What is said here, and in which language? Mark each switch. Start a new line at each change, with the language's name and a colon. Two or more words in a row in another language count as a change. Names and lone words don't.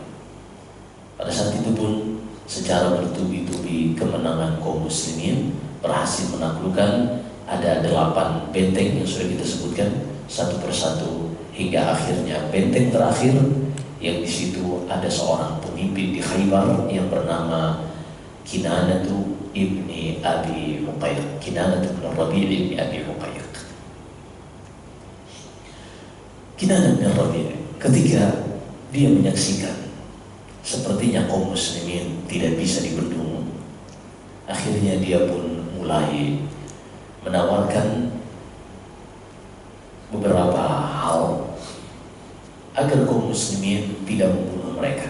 Indonesian: Pada saat itu pun secara bertubi-tubi kemenangan kaum muslimin berhasil menaklukkan ada 8 benteng yang sudah kita sebutkan satu persatu hingga akhirnya benteng terakhir yang di situ ada seorang pemimpin di Khaybar yang bernama Kinanatu ibni Abi Huqayq. Kinanatu bin Rabi' ibni Abi Huqayq. Kinanatu bin Rabi' ketika dia menyaksikan sepertinya kaum muslimin tidak bisa dibendung, akhirnya dia pun mulai menawarkan beberapa hal agar kaum muslimin tidak membunuh mereka.